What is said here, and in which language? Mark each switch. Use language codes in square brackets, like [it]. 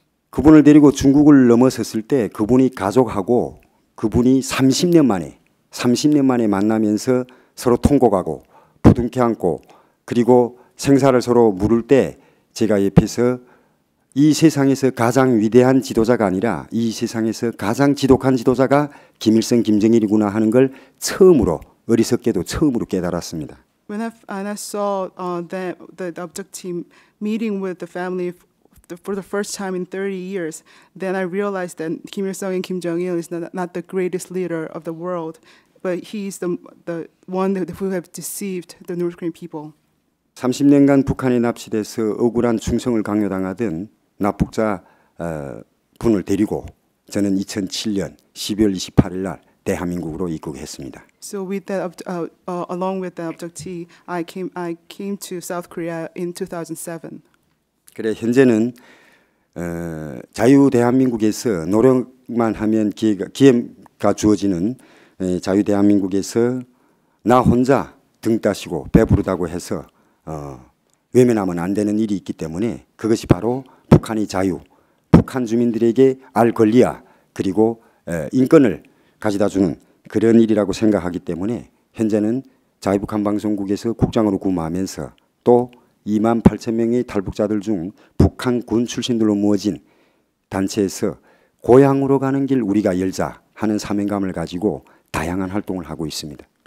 [ko] 그분을 데리고 중국을 넘어섰을 때 그분이 가족하고 그분이 30년 만에 만나면서 서로 통곡하고 부둥켜 안고 그리고 생사를 서로 물을 때 제가 옆에서 이 세상에서 가장 위대한 지도자가 아니라 이 세상에서 가장 지독한 지도자가 김일성, 김정일이구나 하는 걸 처음으로 어리석게도 처음으로 깨달았습니다. [en] When I saw the abductee meeting with the family for the first time in 30 years, then I realized that Kim Il-sung and Kim Jong-il is not the greatest leader of the world, but he's the one who have deceived the North Korean people. [ko] 30년간 북한에 납치돼서 억울한 충성을 강요당하던 납북자 분을 데리고 저는 2007년 12월 28일 날 대한민국으로 입국했습니다. [en] So with that, along with the abductee, I came to South Korea in 2007. [ko] 그래 현재는 자유 대한민국에서 노력만 하면 기회가 주어지는 자유 대한민국에서 나 혼자 등 따시고 배부르다고 해서 외면하면 안 되는 일이 있기 때문에 그것이 바로 북한의 자유, 북한 주민들에게 알 권리와 그리고 인권을 가져다 주는 그런 일이라고 생각하기 때문에 현재는 자유북한 방송국에서 국장으로 근무하면서 또 2만 8천 명의 탈북자들 중 북한 군 출신들로 모아진 단체에서 고향으로 가는 길 우리가 열자 하는 사명감을 가지고 다양한 활동을 하고 있습니다.